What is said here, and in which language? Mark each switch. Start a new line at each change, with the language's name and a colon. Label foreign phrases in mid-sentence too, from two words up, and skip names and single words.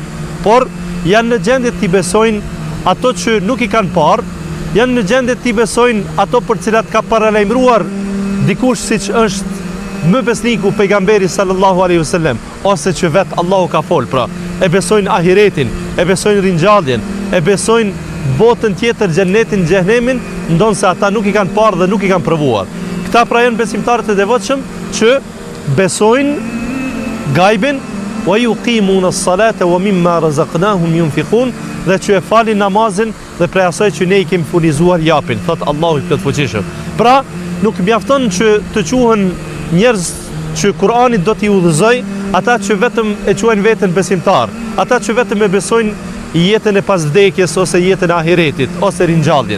Albanian: Por janë në gjendje të i besojnë ato që nuk i kanë parë, janë në gjendje të i besojnë ato për cilat ka paralajmëruar dikush siç është më besniku pejgamberi
Arabic: صلى الله عليه وسلم,
Albanian: ose që vetë Allahu ka fol, pra e besojnë ahiretin, e besojnë ringjalljen, e besojnë botën tjetër, xhenetin, xhehenemin, ndonse ata nuk i kanë parë dhe nuk i kanë provuar. Këta pra janë besimtarët e devotshëm që besojnë gajbin,
Arabic: ويقيمون الصلاة ومما رزقناهم ينفقون,
Albanian: dhe që e falin namazin dhe prej asaj që ne i kemi furnizuar japin, thot Allahu i plotfuqishëm. Pra, nuk mjafton që të quhen njerëz që Kur'ani do t'i udhëzoj, ata që vetëm e quajnë veten besimtar, ata që vetëm e besojnë jetën e pasvdekjes ose jetën e ahiretit ose ringjalljen.